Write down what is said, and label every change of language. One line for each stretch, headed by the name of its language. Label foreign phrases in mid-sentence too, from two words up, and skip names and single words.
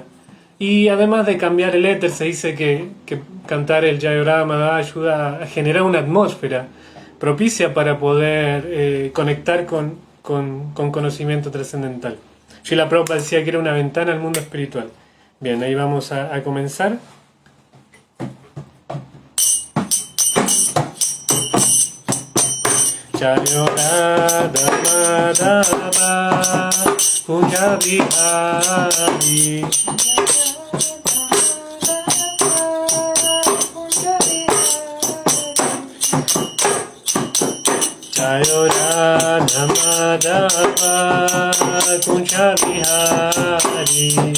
Spanish: Y además de cambiar el éter, se dice que cantar el Jai Radha Madhava ayuda a generar una atmósfera propicia para poder conectar con conocimiento trascendental. Srila Prabhupada decía que era una ventana al mundo espiritual. Bien, ahí vamos a comenzar.
Sanskrit: Jai Radha Madhava Kunja Vihari Jai Radha Madhava Kunja Vihari